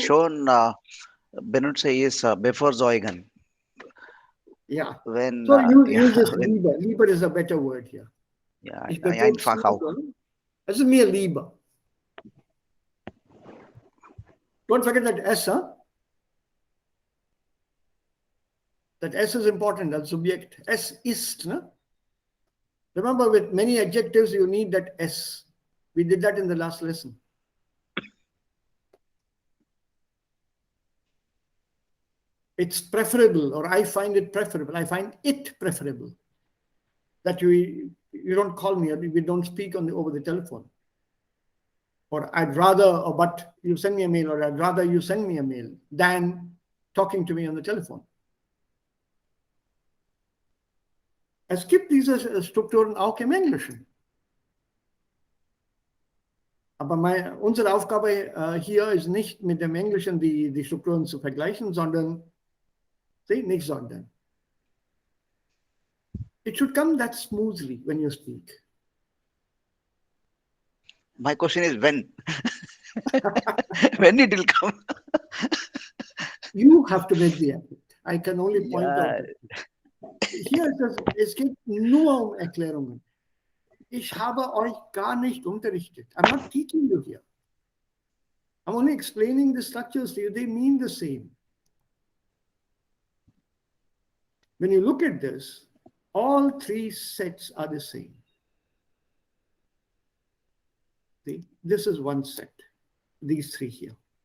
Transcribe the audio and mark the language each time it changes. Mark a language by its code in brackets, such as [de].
[de] schon benutze ist bevorzugen. [en] Yeah. When So you yeah, use this when, [de] lieber. [en] Lieber is a better word here. [de] ja, Ich einfach auch. bevorzuge. Es ist mir lieber. [en] Don't forget that S, huh? That S is important, that subject. S ist, no? Remember, with many adjectives, you need that S. We did that in the last lesson. It's preferable, or I find it preferable. I find it preferable that you don't call me, or we don't speak over the telephone. Or I'd rather, or but you send me a mail, or I'd rather you send me a mail than talking to me on the telephone. [de] Es gibt diese Strukturen auch im Englischen. Aber unsere Aufgabe hier ist nicht mit dem Englischen die Strukturen zu vergleichen, sondern, nicht sondern. [en] It should come that smoothly when you speak. My question is when? When it will come? You have to make the effort. I can only point [de] Ja. [en] out. [de] Hier es geht nur um Erklärungen. Ich habe euch gar nicht unterrichtet. [en] I'm not teaching you here. I'm only explaining the structures to you. They mean the same. When you look at this, all three sets are the same. See, this is one set, these three here.